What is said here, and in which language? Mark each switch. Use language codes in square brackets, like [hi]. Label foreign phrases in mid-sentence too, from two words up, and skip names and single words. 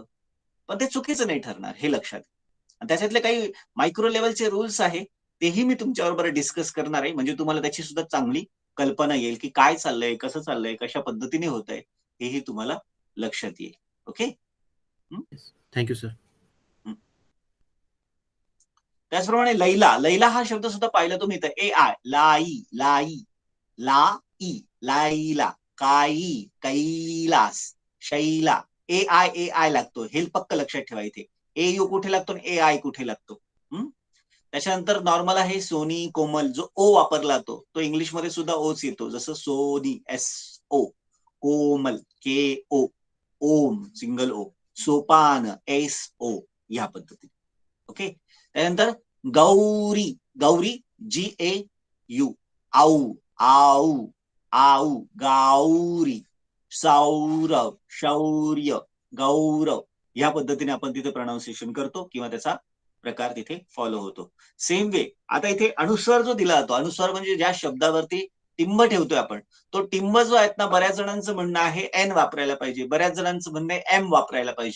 [mr] पण ते चुकीचं नाही ठरणार हे लक्षात. त्याच्यातले काही [en] micro levelche rules [mr] आहे, तेही मी तुमच्याबरोबर डिस्कस करणार आहे, म्हणजे तुम्हाला त्याची सुद्धा चांगली कल्पना येईल की काय चाललंय, कसं चाललंय, कशा पद्धतीने होत आहे, हेही तुम्हाला लक्षात येईल. ओके. [en] thank you sir. [mr] त्याचप्रमाणे लैला, लैला हा शब्द सुद्धा पाहिला तुम्ही तर AI, लाई, लाई, ला ई लाईला, काई कैलास, शैला, ए आय लागतो, हे पक्क लक्षात ठेवा इथे. ए यू कुठे लागतो ए आय कुठे लागतो. त्याच्यानंतर नॉर्मल आहे सोनी, कोमल, जो ओ वापरला तो इंग्लिशमध्ये सुद्धा ओच येतो, जसं सोनी एस ओ, कोमल के ओ, ओम सिंगल ओ, सोपान एस ओ, या पद्धतीने. ओके. त्यानंतर गौरी, गौरी जी ए यू, आऊ आऊ आऊ, गाऊरी, सौरभ, शौर्य, गौरव, या पद्धतीने आपण तिथे प्रोनाउन्सिएशन करतो किंवा त्याचा प्रकार तिथे फॉलो होतो. [en] same way [mr] आता इथे अनुस्वार जो दिला जातो, अनुस्वार म्हणजे ज्या शब्दावरती टिंब ठेवतोय आपण, तो टिंब जो आहेत ना, बऱ्याच जणांचं म्हणणं आहे एन वापरायला पाहिजे, बऱ्याच जणांचं म्हणणं आहे एम वापरायला पाहिजे.